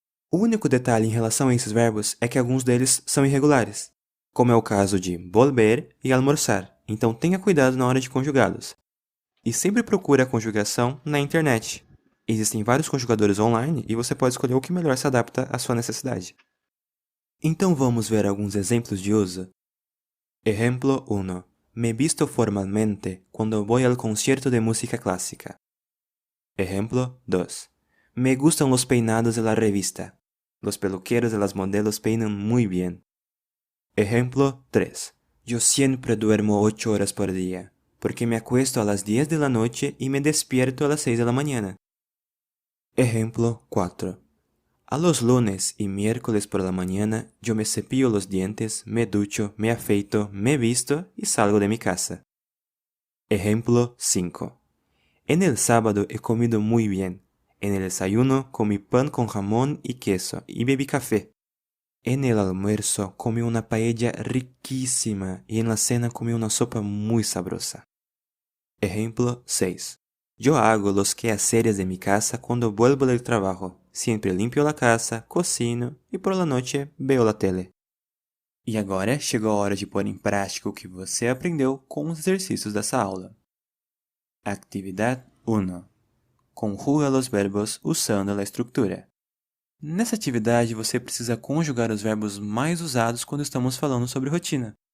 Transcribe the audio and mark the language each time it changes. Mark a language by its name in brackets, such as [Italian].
[Portuguese] O único detalhe em relação a esses verbos é que alguns deles são irregulares, como é o caso de volver e almoçar, então tenha cuidado na hora de conjugá-los. E sempre procure a conjugação na internet. Existem vários conjugadores online e você pode escolher o que melhor se adapta à sua necessidade. Então vamos ver alguns exemplos de uso. [Spanish] Ejemplo 1. Me visto formalmente cuando voy al concierto de música clásica. Ejemplo 2. Me gustan los peinados de la revista. Los peluqueros de las modelos peinan muy bien. Ejemplo 3. Yo siempre duermo 8 horas por día, porque me acuesto a las 10 de la noche y me despierto a las 6 de la mañana. Ejemplo 4. A los lunes y miércoles por la mañana yo me cepillo los dientes, me ducho, me afeito, me visto y salgo de mi casa. Ejemplo 5. En el sábado he comido muy bien. En el desayuno comí pan con jamón y queso y bebí café. En el almuerzo comí una paella riquísima y en la cena comí una sopa muy sabrosa. Ejemplo 6. Yo hago los quehaceres de mi casa cuando vuelvo del trabajo. Siempre limpio la casa, cocino y por la noche veo la tele. [Portuguese] E agora chegou a hora de pôr em prática o que você aprendeu com os exercícios dessa aula. Actividade 1. Conjuga os verbos usando a estrutura. Nessa atividade, você precisa conjugar os verbos mais usados quando estamos falando sobre rotina.